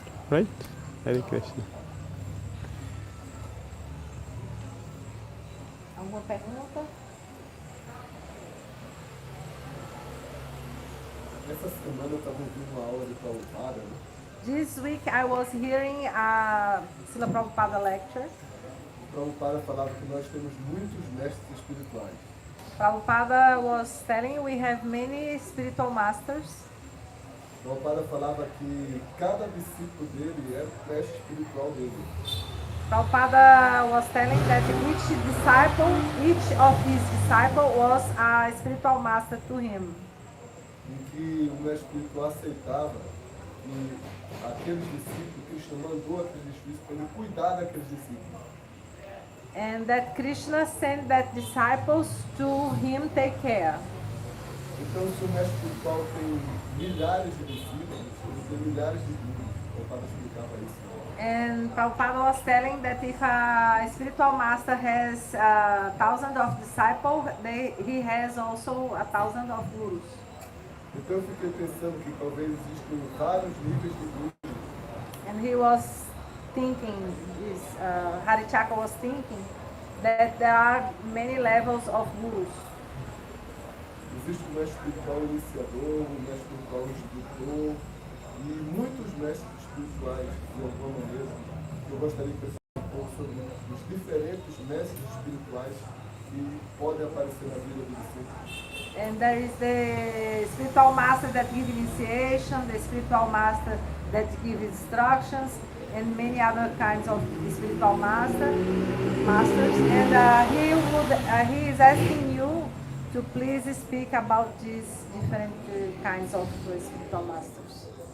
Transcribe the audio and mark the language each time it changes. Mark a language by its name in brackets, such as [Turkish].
[English] Right? Hare Krishna. [Portuguese] Alguma pergunta? Essa semana eu estava ouvindo uma aula de Prabhupada, né? [English] This week I was hearing a Srila Prabhupada lecture. [Portuguese] O Prabhupada falava que nós temos muitos mestres espirituais. [English] Prabhupada was telling we have many spiritual masters. [Portuguese] O Prabhupada falava que cada discípulo dele era o mestre espiritual dele. [English] Prabhupada was telling that each of his disciples was a spiritual master to him. [Portuguese] Em que o mestre espiritual aceitava que aqueles discípulos, Krishna mandou aqueles discípulos para ele cuidar daqueles discípulos. [English] And that Krishna sent that disciples to him take care. [Portuguese] Então, se o mestre espiritual tem milhares de discípulos, ele tem milhares de gurus. O Prabhupada explicava isso. [English] And Prabhupada was telling that if a spiritual master has 1,000 of disciples, he has also 1,000 of gurus. [Portuguese] Então eu fiquei pensando que talvez existam vários níveis de gurus. [English] And he was thinking, Harichaka was thinking, that there are many levels of gurus. [Portuguese] Existe o mestre espiritual iniciador, o mestre espiritual instrutor e muitos mestres espirituais, de alguma maneira. Eu gostaria de pensar um pouco sobre os diferentes mestres espirituais que podem aparecer na vida do discípulo. [English] And there is the spiritual master that gives initiation, the spiritual master that gives instructions, and many other kinds of spiritual masters. And he is asking you to please speak about these different kinds of spiritual masters.